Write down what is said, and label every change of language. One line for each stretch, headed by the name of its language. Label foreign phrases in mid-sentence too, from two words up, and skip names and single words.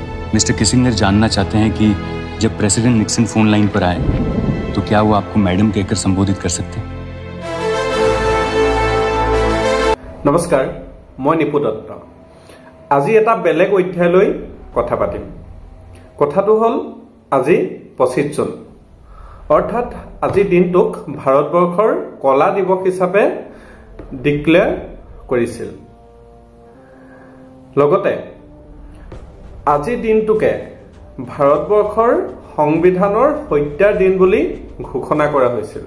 Hindi: मिस्टर किसिंगर जानना चाहते हैं कि जब प्रेसिडेंट निक्सन फोन लाइन पर आए तो क्या वो आपको मैडम कहकर संबोधित कर सकते हैं? नमस्कार, मैं निपु दत्त।
Assamese: আজি এটা বেলেগ অধ্যায় লৈ কথা পাতিম। কথাটো হল আজি 25 জুন, অৰ্থাৎ আজি দিনটোক ভাৰতবৰ্ষৰ কলা দিৱস হিচাপে ডিক্লেয়াৰ কৰিছিল। লগতে আজি দিনটোকে ভাৰতবৰ্ষৰ সংবিধানৰ হত্যাৰ দিন বুলি ঘোষণা কৰা হৈছিল।